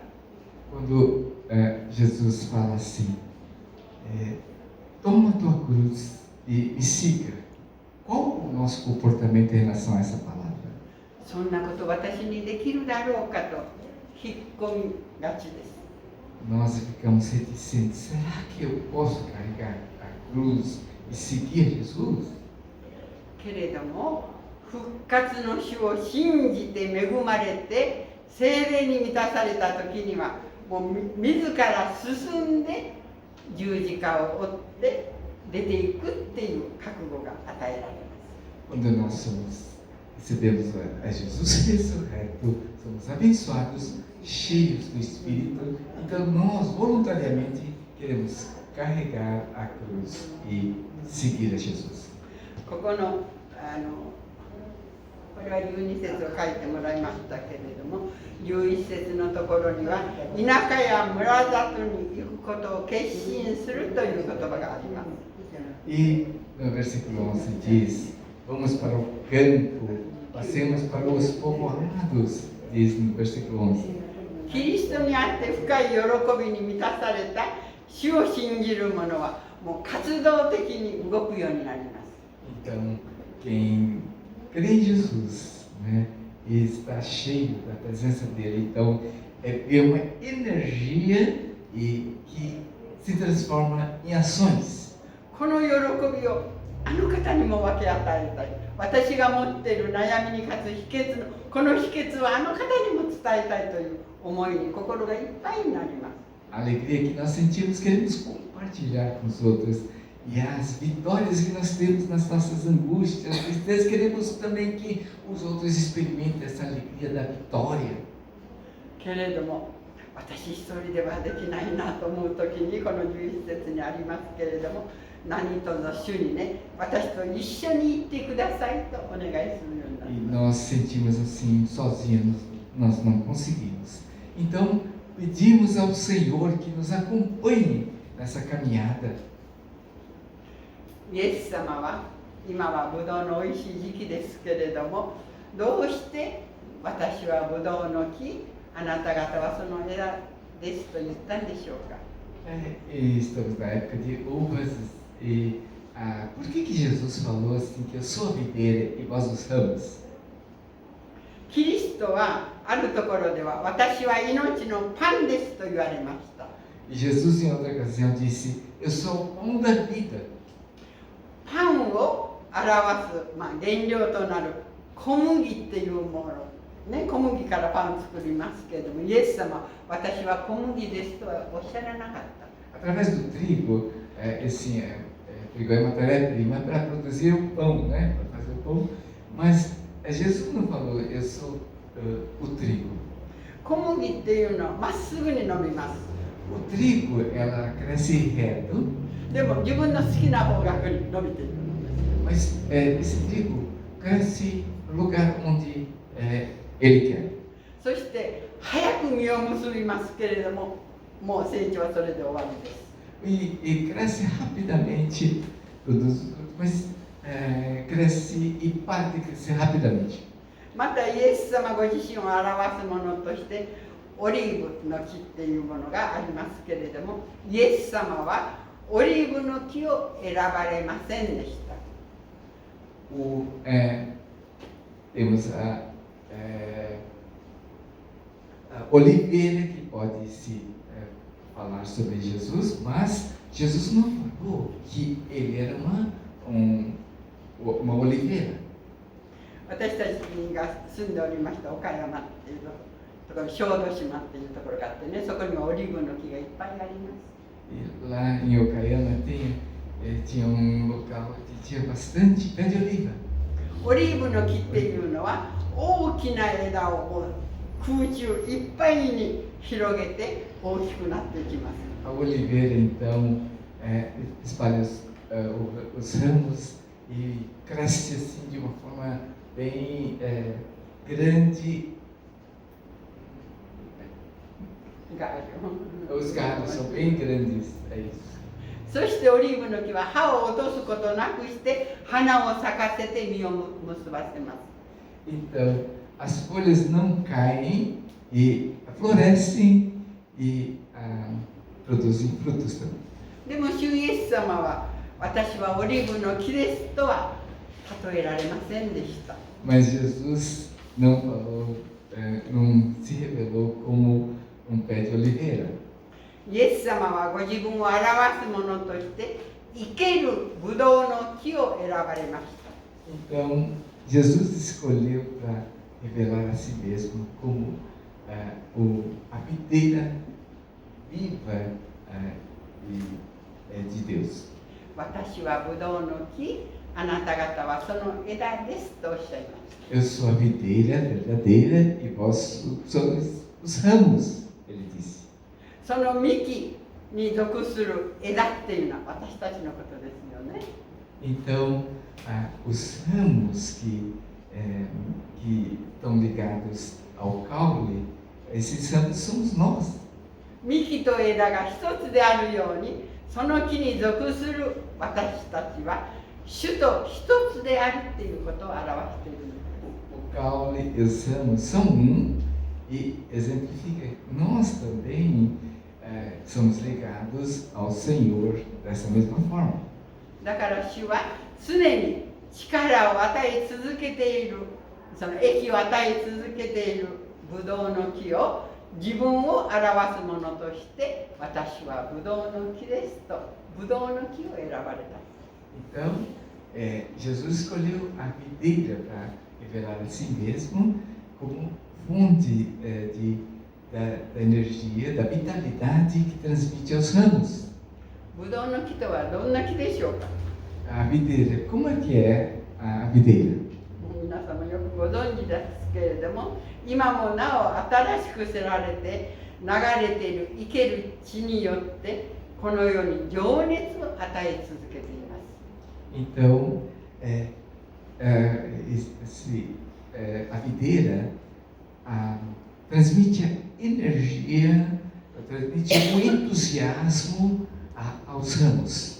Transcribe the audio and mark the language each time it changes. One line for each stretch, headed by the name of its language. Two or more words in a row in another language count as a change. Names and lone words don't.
Portuguese: Quando Jesus fala assim, toma tua cruz e me siga. Qual o nosso comportamento em relação a essa palavra?
Japanese: そんなこと私にできるだろうかと引っ込みがちです。
Portuguese: Nós ficamos reticentes. Será que eu posso carregar a cruz e seguir Jesus?
Japanese: けれども復活の主を信じて恵まれて聖霊に満たされた時にはもう自ら進んで十字架を追って出ていくっていう覚悟が与えられます。
Portuguese: Quando nós recebemos a Jesus ressurreto, somos abençoados, cheios do Espírito, então nós voluntariamente queremos carregar a cruz e seguir a Jesus.
Japanese: ここのこれは12節を書いてもらいましたけれども、11節のところには田舎や村里に行くことを決心するという言葉があります。
Portuguese: E no versículo 11 diz, vamos para o campo, passemos para os povoados, diz no versículo 11.
Japanese: キリストにあって深い喜びに満たされた主を信じる者はもう活動的に動くようになります。
Portuguese: Então, quem crê em Jesus, né, e está cheio da presença dele, então é uma energia que se transforma em ações.
Japanese: この喜びをあの方にも分け与えたい。私が持っている悩みに勝つ秘訣のこの秘訣はあの方にも伝えたいという思いに心がいっぱいになります。
Portuguese: A alegria que nós sentimos, queremos compartilhar com os outros. E as vitórias que nós temos nas nossas angústias, tristezas, queremos também que os outros experimentem essa alegria da vitória.
Japanese: けれども私一人ではできないなと思うときにこの11節にありますけれども、何とぞ主にね、私と一緒に行ってくださいとお願いするようになり
Portuguese: E
Japanese: ます。
Portuguese: nós sentimos assim, sozinhos, nós não conseguimos. Então, pedimos ao Senhor que nos acompanhe nessa caminhada.
Japanese: イエス様は今はブドウのおいしい時期ですけれども、どうして私はブドウの木、あなた方はその枝ですと言ったんでしょうか。
Portuguese: Estamos na época de uvas e por que Jesus falou assim que eu sou a videira e vós os ramos?
Japanese: キリストはあるところでは私は命のパンですと言われました。
Portuguese: E Jesus em outra ocasião disse, eu sou o pão da vida.
Japanese: パンを表す、原料となる小麦っていうもの、 ね、小麦からパン作りますけれども、イエス様は私は小麦ですとはおっしゃらなかった。
Portuguese: Através do trigo, trigo é matéria-prima para produzir o pão, né? Para fazer o pão. Mas Jesus não falou, eu sou o trigo.
Japanese: 小麦っていうのはまっすぐに伸びます。
Portuguese: O trigo, ela cresce reto,
Japanese: でも自分の好きな方角に伸びていくのです。
Portuguese: mas esse trigo cresce no lugar onde ele quer.
Japanese: そして早く実を結びますけれども、もう成長はそれで終わりです。
Portuguese: E cresce rapidamente, mas cresce e para de crescer rapidamente.
Japanese: またイエス様ご自身を表すものとしてオリーブの木っていうものがありますけれども、イエス様はオリーブの木を選ばれませんでした。
Portuguese: Temos a oliveira que pode se falar sobre Jesus, mas Jesus não falou que ele era uma oliveira.
Japanese: 私たちが住んでおりました岡山っていうところ、小豆島っていうところがあってね、そこにはオリーブの木がいっぱいあります。
Portuguese: E lá em Okayama tinha local que tinha bastante pé de oliva.
Japanese: オリーブの木っていうのは大きな枝を空中いっぱいに広げて大きくなっていきます。
Portuguese: A oliveira então espalha os ramos e cresce assim de uma forma bem grande. Os galhos são bem grandes, é isso.
Japanese: そしてオリーブの木は葉を落とすことなくして花を咲かせて実を結ばせます。
Portuguese: Então, as folhas não caem e florescem e produzem frutos também.
Japanese: でも主イエス様は私はオリーブの木ですとは例えられませんでした。
Portuguese: Mas Jesus não falou, não se revelou como pé de oliveira.
Japanese: イエス様はご自分を表すものとして生けるブドウの木を選ばれました。
Portuguese: Então, Jesus escolheu para revelar a si mesmo como a videira viva de Deus.
Japanese: 私はブドウの木、あなた方はその枝ですとおっしゃいました。
Portuguese: Eu sou a videira verdadeira e vós sois os ramos, ele disse.
Japanese: その幹に属する枝っていうのは私たちのことですよね。
Portuguese: Então, os ramos que estão ligados ao caule, esses ramos somos nós.
Japanese: 幹と枝が一つであるように、その木に属する私たちは主と一つであるっていうことを表しているんです。
Portuguese: O caule e os ramos são e exemplifica que nós também somos ligados ao Senhor dessa mesma forma.
Japanese: だから主は常に力を与え続けている、その益を与え続けているブドウの木を自分を表すものとして私はブドウの木ですとブドウの木を選ばれた。
Portuguese: Então, Jesus escolheu a videira para revelar a si mesmo como fonte da energia, da vitalidade que transmite aos ramos.
Japanese: ブドウの木とはどんな木でしょうか。
Portuguese: A videira, como é que é a videira?
Japanese: 皆様よくご存知ですけれども、今もなお新しくせられて流れている生ける地によってこの世に情熱を与え続けています。
Portuguese: Então, a videira transmite a energia, transmite o entusiasmo aos ramos.